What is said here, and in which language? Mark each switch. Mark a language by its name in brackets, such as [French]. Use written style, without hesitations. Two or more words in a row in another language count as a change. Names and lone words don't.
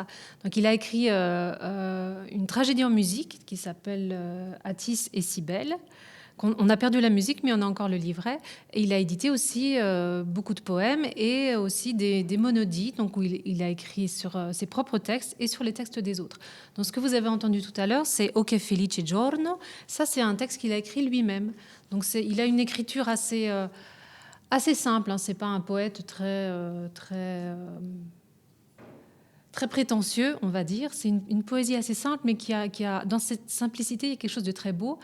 [French] Donc il a écrit une tragédie en musique qui s'appelle Attis et Cybèle. On a perdu la musique, mais on a encore le livret. Et il a édité aussi beaucoup de poèmes et aussi des monodies, donc où il a écrit sur ses propres textes et sur les textes des autres. Donc ce que vous avez entendu tout à l'heure, c'est O che felice giorno. Ça, c'est un texte qu'il a écrit lui-même. Donc il a une écriture assez simple. Hein. C'est pas un poète très prétentieux, on va dire. C'est une poésie assez simple, mais qui a dans cette simplicité, il y a quelque chose de très beau.